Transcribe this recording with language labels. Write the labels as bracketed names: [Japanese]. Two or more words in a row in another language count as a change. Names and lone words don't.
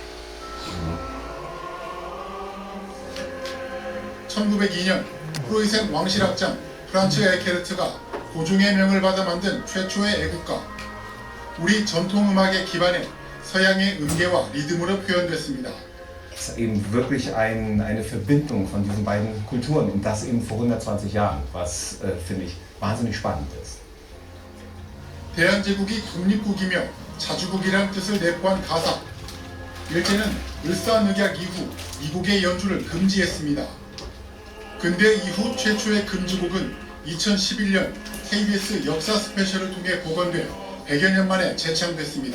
[Korean] 1902년 프로이센 왕실악장 프란츠 에케르트가 고종의 명을 받아 만든 최초의 애국가, 우리 전통음악의 기반에 서양의 음계와 리듬으로 표현됐습니다. [German] Es ist eben wirklich eine Verbindung von diesen beiden Kulturen und das eben vor 120 Jahren, was finde ich wahnsinnig spannend ist. [Korean] 대한제국이 독립국이며 자주국이란 뜻을 내포한 가사. 일제는 을사늑약 이후 이곡의 연주를 금지했습니다. 근대 이후 최초의 금지곡은 2011년 KBS 역사 스페셜을 통해 복원돼 100여 년 만에 재창됐습니다.